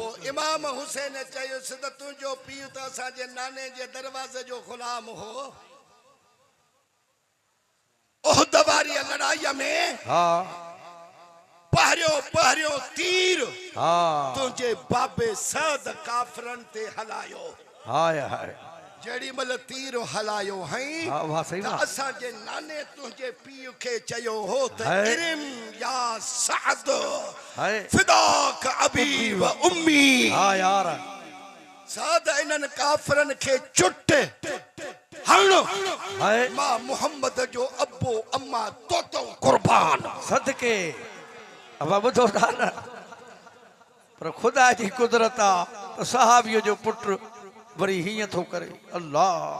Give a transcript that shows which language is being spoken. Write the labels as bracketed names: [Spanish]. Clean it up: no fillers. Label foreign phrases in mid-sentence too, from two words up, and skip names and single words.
[Sindhi] पोइ इमाम हुसैन चयुसि त तुंहिंजो पीउ त असांजे नाने जे दरवाज़े जो ग़ुलाम हो उहद वारी लड़ाईअ में हाँ पहिरियों तीर हाँ तुंहिंजे बाबे सअद काफ़रनि ते हलायो हाय हाय जेड़ी मल तीर हलायो हई हाँ वाह सही त वाह असांजे नाने तुंहिंजे पीउ खे चयो हो त है। [Arabic] ارم يا سعد [Sindhi] हाय [Arabic] فداك أبي وأمي [Sindhi] हाँ यार सअद इन्हनि काफ़रनि खे चुट हणो हाय मां मोहम्मद जो अब्बो अम्मा तोतो कुर्बान सदके अब ॿुधो था न पर ख़ुदा जी कुदरत आहे त सहाबियो जो पुट वरी हीअं थो करे अल्लाह